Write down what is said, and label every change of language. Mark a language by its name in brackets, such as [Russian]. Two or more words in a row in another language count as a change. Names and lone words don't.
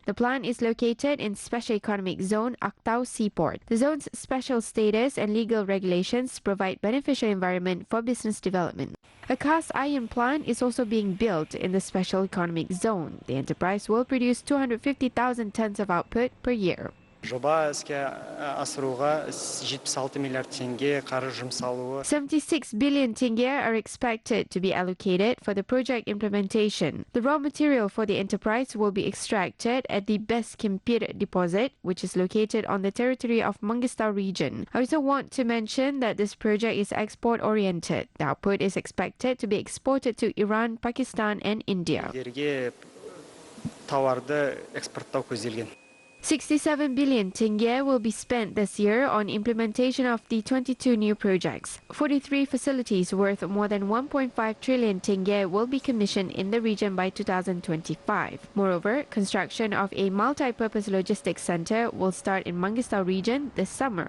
[English] The plant is located in Special Economic Zone Aktau Seaport. The zone's special status and legal regulations provide beneficial environment for business development. A cast iron plant is also being built in the Special Economic Zone. The enterprise will produce 250,000 tons of output per year. [Kazakh] Жоба іске асыруға 76 миллиард теңге қаржы жұмсалуы. [English] 76 billion tenge are expected to be allocated for the project implementation. The raw material for the enterprise will be extracted at the Beskimpir deposit, which is located on the territory of Mangistau region. I also want to mention that this project is export-oriented. The output is expected to be exported to Iran, Pakistan, and India. [Kazakh] Тауарды экспорттау көзделген. [English] 67 billion tenge will be spent this year on implementation of the 22 new projects. 43 facilities worth more than 1.5 trillion tenge will be commissioned in the region by 2025. Moreover, construction of a multi-purpose logistics center will start in Mangistau region this summer.